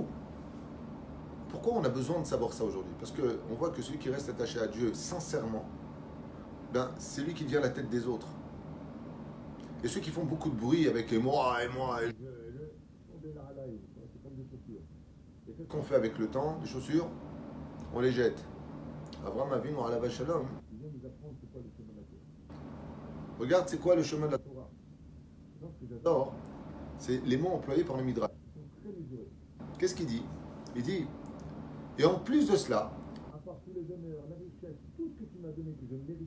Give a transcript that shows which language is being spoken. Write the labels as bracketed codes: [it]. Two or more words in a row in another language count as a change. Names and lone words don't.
[fr] Pourquoi on a besoin de savoir ça aujourd'hui? Parce qu'on voit que celui qui reste attaché à Dieu sincèrement, ben, c'est lui qui devient la tête des autres. Et ceux qui font beaucoup de bruit avec les moi et moi, et C'est comme des chaussures. Et qu'est-ce qu'on fait avec le temps? Les chaussures, on les jette. [he] Abraham Avinu, alav shalom. [fr] il vient nous apprendre c'est quoi le chemin de la terre. Regarde, c'est quoi le chemin de la Torah. Non, ce que j'adore, Torah? C'est les mots employés par le Midrash. ils sont très mesurés. Qu'est-ce qu'il dit? Il dit, et en plus de cela, À part tous les honneurs, la richesse, tout ce que tu m'as donné que je ne mérite